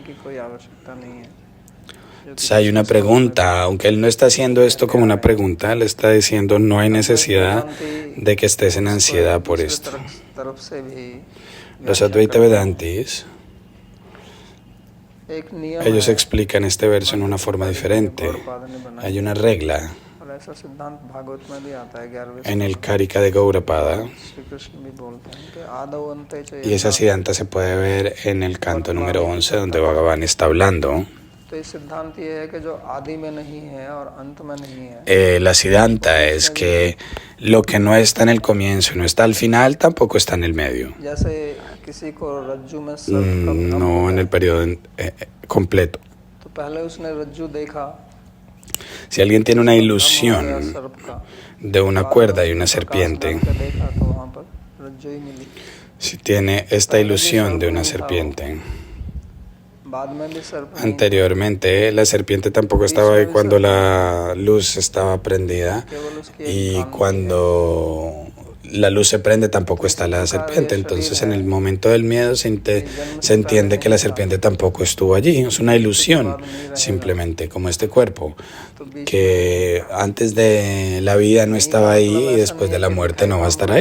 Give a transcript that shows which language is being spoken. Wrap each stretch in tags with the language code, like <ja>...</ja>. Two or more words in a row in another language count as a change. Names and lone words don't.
<es>Entonces hay una pregunta, aunque él no está haciendo esto como una pregunta, le está diciendo no hay necesidad de que estés en ansiedad por esto. Los Advaita Vedantis</es> <hi>एक नियम</hi> <es>Ellos</es> <hi>है</hi> <es>explican este verso en una forma diferente.</es> <hi>गौड़पाद ने बनाया</hi> <es>Hay una regla</es> <hi>और ऐसा सिद्धांत भागवत में भी आता है 11वें</hi> <es>en el Karika de Gaurapada,</es> <hi>श्री कृष्ण भी बोलते हैं कि</hi> <sa>आदौ अन्ते च</sa> <es>y esa siddhanta se puede ver en el canto número 11, donde Bhagavan está hablando.</es> <hi>तो ये सिद्धांत ये है कि जो आदि में नहीं है और अंत में नहीं है</hi> <es>La siddhanta es que lo que no está en el comienzo y no está al final, tampoco está en el medio.</es> <hi>जैसे किसी को रज्जु में सर्प का भ्रम</hi> <es>No</es> <hi>हो</hi> <es>en el</es> <hi>जाए,</hi> <es>periodo completo.</es> <hi>तो पहले उसने रज्जु देखा</hi> <es>Si alguien tiene una</es> <hi>भ्रम हो गया</hi> <es>ilusión</es> <hi>सर्प का</hi> <es>de una cuerda y una</es> <hi>प्रकाश</hi> <es>serpiente,</es> <hi>डाल के देखा तो वहाँ पर रज्जु ही मिली</hi> <es>si tiene esta ilusión de una serpiente,</es> <hi>बाद में भी सर्प नहीं</hi> <es>anteriormente la serpiente tampoco estaba ahí cuando la luz estaba prendida,</es> <hi>केवल उसकी</hi> <es>y</es> <hi>एक</hi> <es>cuando la luz se prende tampoco está la serpiente. Entonces en el momento del miedo se entiende que la serpiente tampoco estuvo allí. Es una ilusión simplemente, como este cuerpo, que antes de la vida no estaba ahí y después de la muerte no va a estar ahí.</es>